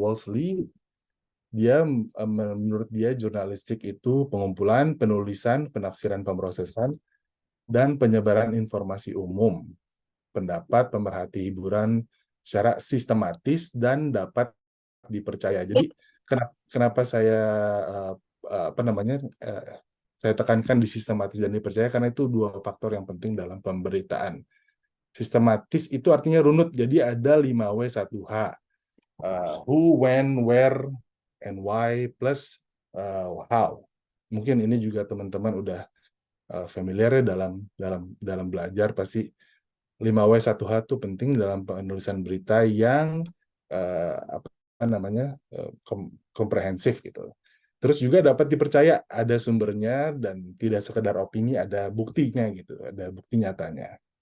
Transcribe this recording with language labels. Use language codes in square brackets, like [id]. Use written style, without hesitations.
[id] Wolseley, dia menurut dia jurnalistik itu pengumpulan, penulisan, penafsiran, pemrosesan, dan penyebaran informasi umum, pendapat, pemerhati hiburan secara sistematis dan dapat dipercaya. Jadi kenapa saya apa namanya saya tekankan di sistematis dan dipercaya, karena itu dua faktor yang penting dalam pemberitaan. Sistematis itu artinya runut, jadi ada 5W1H. [en] Who, when, where, and why, plus how. [id] Mungkin ini juga teman-teman udah familiar ya dalam belajar, pasti 5W1H itu penting dalam penulisan berita yang apa namanya komprehensif gitu. Terus juga dapat dipercaya, ada sumbernya dan tidak sekedar opini, ada buktinya gitu, ada bukti nyatanya.